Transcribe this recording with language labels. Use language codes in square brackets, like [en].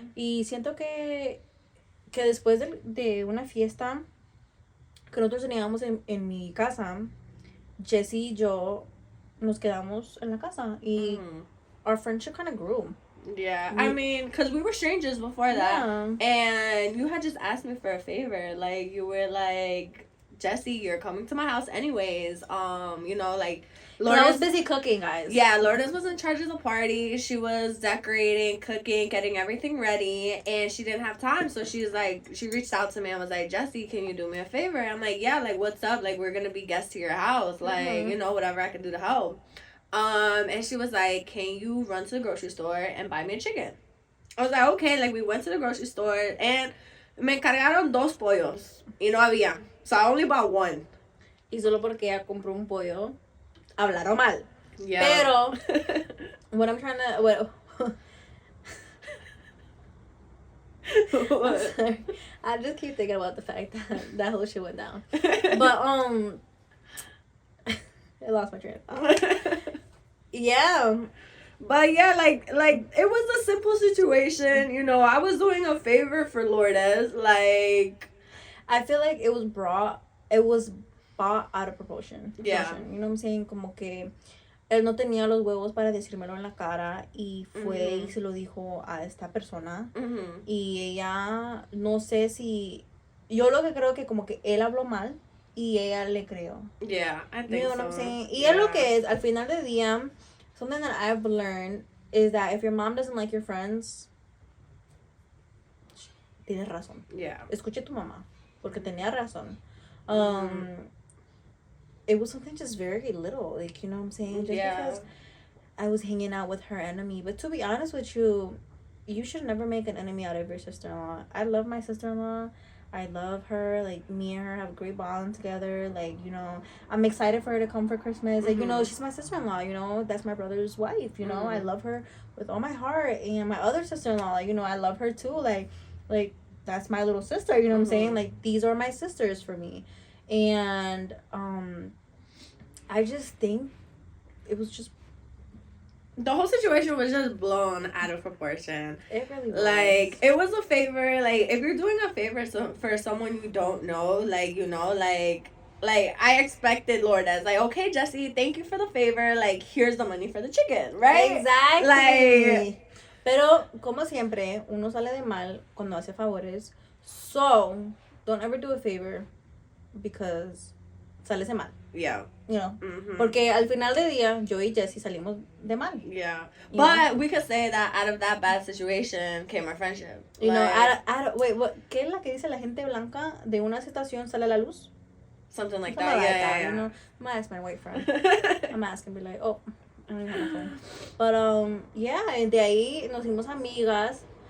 [es] Y siento que después de una fiesta que nosotros teníamos en mi casa, Jessie y yo nos quedamos en la casa. [en] Y our friendship kind of grew. Yeah, I mean, because we were strangers before that. Yeah. And you had just asked me for a favor. Like, you were like, Jessie, you're coming to my house anyways. You know, like, Lourdes, I was busy cooking, guys. Yeah, Lourdes was in charge of the party. She was decorating, cooking, getting everything ready. And she didn't have time. So she was like, she reached out to me and was like, Jessie, can you do me a favor? I'm like, yeah, like, what's up? Like, we're going to be guests to your house. Like, you know, whatever I can do to help. And she was like, can you run to the grocery store and buy me a chicken? I was like, okay. Like, we went to the grocery store and [es] me encargaron 2 pollos y no había. [en] So I only bought 1. [es] Y solo porque ella compró un pollo, hablaron mal. [en] Yeah. Pero, what I'm trying to, I'm sorry. I just keep thinking about the fact that whole shit went down. But, I lost my train of thought. Yeah. But yeah, like it was a simple situation, you know. I was doing a favor for Lourdes. Like, I feel like it was bought out of proportion. Yeah. You know what I'm saying? [es] Como que él no tenía los huevos para decírmelo en la cara y fue y se lo dijo a esta persona. Y ella, no sé si, yo lo que creo que como que él habló mal y ella le creó. [en] Yeah, I think you know so. What I'm saying? [es] Y es lo que es, al final del día, [en] something that I've learned is that if your mom doesn't like your friends, [es] tienes razón. [en] Yeah. [es] Escuche a tu mamá, porque tenía razón. [en] It was something just very little, like, you know what I'm saying? Just because I was hanging out with her enemy. But to be honest with you, you should never make an enemy out of your sister-in-law. I love my sister-in-law. I love her. Like, me and her have a great bond together. Like, you know, I'm excited for her to come for Christmas. Like, you know, she's my sister-in-law, you know. That's my brother's wife, you know. I love her with all my heart. And my other sister-in-law, like, you know, I love her too. Like that's my little sister, you know what I'm saying? Like, these are my sisters for me. And I just think it was just, the whole situation was just blown out of proportion. It really was. Like, it was a favor. Like, if you're doing a favor for someone you don't know, like, you know, like I expected Lourdes, like, okay, Jessie, thank you for the favor. Like, here's the money for the chicken, right? Exactly. Like, [es] pero, como siempre, uno sale de mal cuando hace favores. [en] So, don't ever do a favor because [es] sales de mal. [en] Yeah. You know, [es] porque al final del día, yo y Jessie salimos de mal. [en] Yeah. But we could say that out of that bad situation came our friendship. You know, wait, [es] ¿qué es la que dice la gente blanca? De una situación sale la luz? [en] Something like that. Yeah. You know, I'm gonna ask my white friend. I'm gonna ask and be like, oh, I don't even have my phone. But, yeah, [es] de ahí nos hicimos amigas.